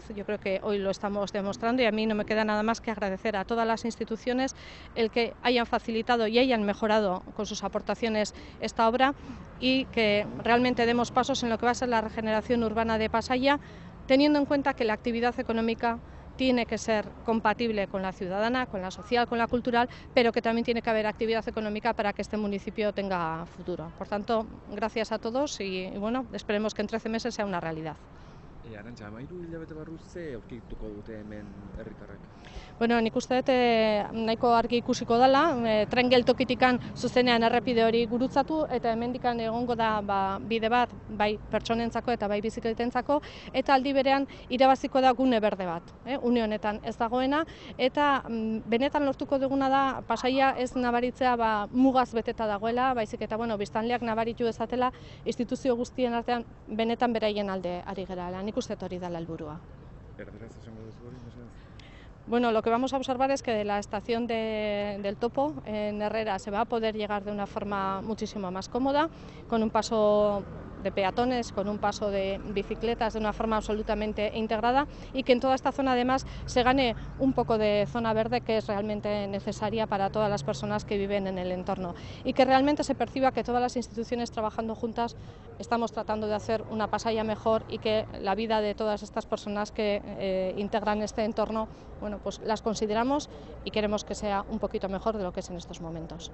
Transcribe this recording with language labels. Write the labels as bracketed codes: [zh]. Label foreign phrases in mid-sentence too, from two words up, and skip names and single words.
[es] Yo creo que hoy lo estamos demostrando y a mí no me queda nada más que agradecer a todas las instituciones el que hayan facilitado y hayan mejorado con sus aportaciones esta obra y que realmente demos pasos en lo que va a ser la regeneración urbana de Pasaia, teniendo en cuenta que la actividad económica tiene que ser compatible con la ciudadana, con la social, con la cultural, pero que también tiene que haber actividad económica para que este municipio tenga futuro. Por tanto, gracias a todos y bueno, esperemos que en 13 meses sea una realidad. [eu] Arantxa, 13 hilabete barru ze aurkituko dute hemen herritarrek? Bueno, nik uste dut nahiko argi ikusiko dela, tren geltokitikan zuzenean errepide hori gurutzatu eta hemendikan egongo da bide bat bai pertsonentzako eta bai bizikletentzako eta aldi berean irabaziko da gune berde bat, une honetan ez dagoena eta benetan lortuko duguna da Pasaia ez nabaritzea mugaz beteta dagoela, baizik eta biztanleak nabaritu dezatela instituzio guztien artean benetan beraien alde ari gerala. Nik uste dut hori dela helburua. Erderaz esango duzu hori, mesedez? [es] Bueno, lo que vamos a observar es que de la estación del Topo en Herrera se va a poder llegar de una forma muchísimo más cómoda, con un paso de peatones, con un paso de bicicletas de una forma absolutamente integrada y que en toda esta zona además se gane un poco de zona verde que es realmente necesaria para todas las personas que viven en el entorno y que realmente se perciba que todas las instituciones trabajando juntas estamos tratando de hacer una Pasaia mejor y que la vida de todas estas personas que integran este entorno, bueno, pues las consideramos y queremos que sea un poquito mejor de lo que es en estos momentos.